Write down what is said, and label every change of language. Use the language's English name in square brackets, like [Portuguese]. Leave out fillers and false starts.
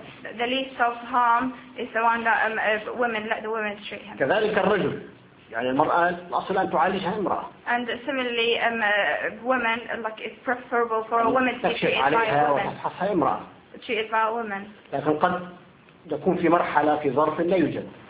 [English] The least of harm is the one that women let the women treat him. [Arabic] كذلك الرجل يعني المرأة الأصل أن تعالجها امرأة [English] And similarly women like it's preferable for a woman to [Arabic] تكشف عليها وتفحصها امرأة [English] treated by a woman. [Arabic] لكن قد يكون في مرحلة في ظرف لا يوجد